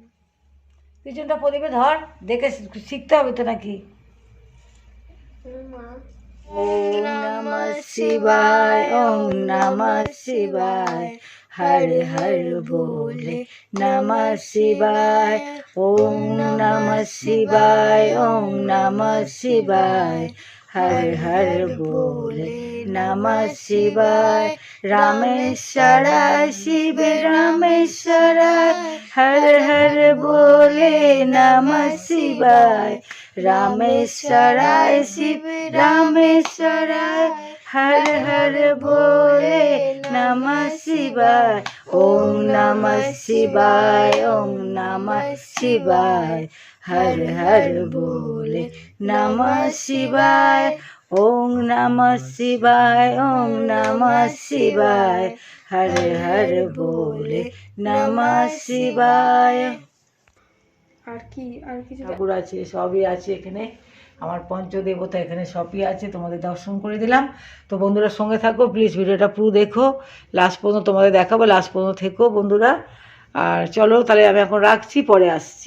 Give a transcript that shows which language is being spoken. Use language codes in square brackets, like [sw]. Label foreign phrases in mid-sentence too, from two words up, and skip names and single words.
[bn] পিছনটা প্রদীপে ধর, দেখে শিখতে হবে তো নাকি। [sa] ওম নমঃ শিবায়, ওম নমঃ শিবায়, হর হর ভোলে নমঃ শিবায়, ওম নমঃ শিবায়, ওম নমঃ শিবায়, হর হর ভোলে নমঃ শিবায়। রামেশ্বরায় শিব রামেশ্বরায়, হর হর ভোলে নমঃ শিবায়। রামেশ্বরায় শিব রামেশ্বরায়, हर हर भोले नमः शिवाय, ओम नमः शिवाय, ओम नमः शिवाय, हर हर भोले नमः शिवाय, ओम नमः शिवाय, ओम नमः शिवाय, हर हर भोले नमः शिवाय। [bn] আর কি আর কিছু ঠাকুর আছে, সবই আছে এখানে, আমার পঞ্চদেবতা এখানে সবই আছে, তোমাদের দর্শন করে দিলাম। তো বন্ধুরা সঙ্গে থাকো, প্লিজ ভিডিওটা পুরো দেখো, লাস্ট পর্যন্ত তোমাদের দেখাবো, লাস্ট পর্যন্ত থেকো বন্ধুরা। আর চলো তাহলে আমি এখন রাখছি, পরে আসছি।